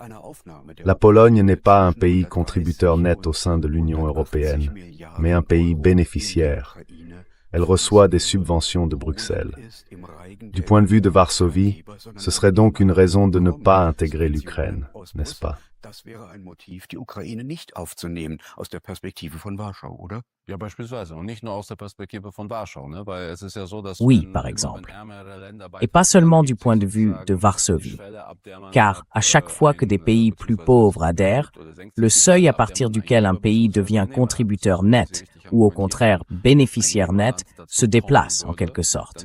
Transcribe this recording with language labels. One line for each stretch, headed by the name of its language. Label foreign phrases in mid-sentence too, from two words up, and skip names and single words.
French: La Pologne n'est pas un pays contributeur net au sein de l'Union européenne, mais un pays bénéficiaire. Elle reçoit des subventions de Bruxelles. Du point de vue de Varsovie, ce serait donc une raison de ne pas intégrer l'Ukraine, n'est-ce pas?
German: Das wäre ein Motiv, die Ukraine nicht aufzunehmen, aus der Perspektive von Warschau, oder? Ja, beispielsweise. Und nicht nur aus der Perspektive von Warschau, ne? Weil es ist ja so, dass
French: Oui, par exemple. Et pas seulement du point de vue de Varsovie. Car à chaque fois que des pays plus pauvres adhèrent, le seuil à partir duquel un pays devient contributeur net, ou au contraire bénéficiaire net, se déplace en quelque sorte.